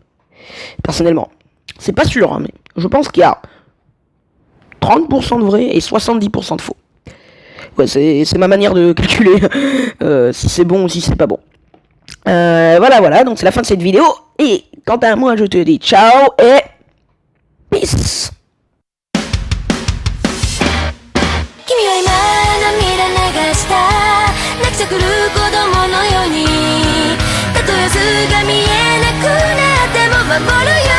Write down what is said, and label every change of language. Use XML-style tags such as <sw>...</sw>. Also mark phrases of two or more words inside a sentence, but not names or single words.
<fr>Personnellement, c'est pas sûr, mais je pense qu'il y a 30% de vrai et 70% de faux. quoi. C'est ma manière de calculer si c'est bon ou si c'est pas bon. Voilà, donc c'est la fin de cette vidéo. Et quant à moi, je te dis ciao et peace.</fr> <ja>君は今涙流した泣き叫る子供のようにたとえ図が見えなくなっても守る</ja>